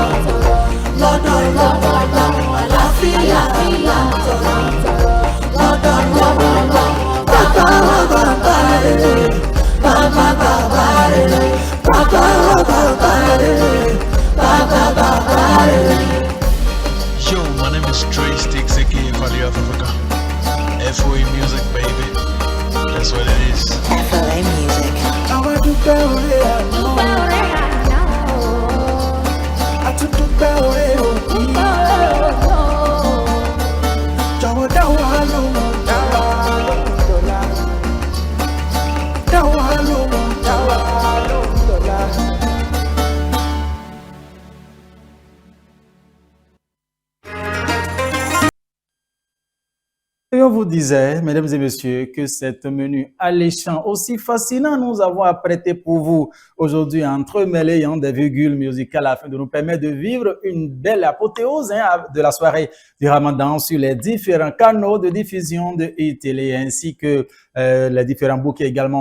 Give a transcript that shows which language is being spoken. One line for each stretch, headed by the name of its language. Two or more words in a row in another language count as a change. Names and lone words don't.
Yoruba: Lọ́dọ̀ àlàáfíà là ń tọrọ. Lọ́dọ̀ bàbá wa bàbá rere, bàbá bàbá rere, bàbá wa bàbá rere, bàbá bàbá rere.
English: Yo, my name is Trey Sticks, aka Valley of Africa. FOA music, baby. That's what it is. FOA music.
Yoruba: Àwa dúpẹ́ oore àná, a tún dúpẹ́ oore òní. Jọ̀wọ́ dá wa lóhùn, dá wa lóhùn dọ̀la. Dá wa lóhùn, dá wa lóhùn dọ̀la.
French: Et on vous disait, mesdames et messieurs, que cet menu alléchant, aussi fascinant, nous avons apprêté pour vous aujourd'hui, entremêlant des virgules musicales afin de nous permettre de vivre une belle apothéose de la soirée du Ramadan sur les différents canaux de diffusion de e-télé ainsi que les différents bouquets également.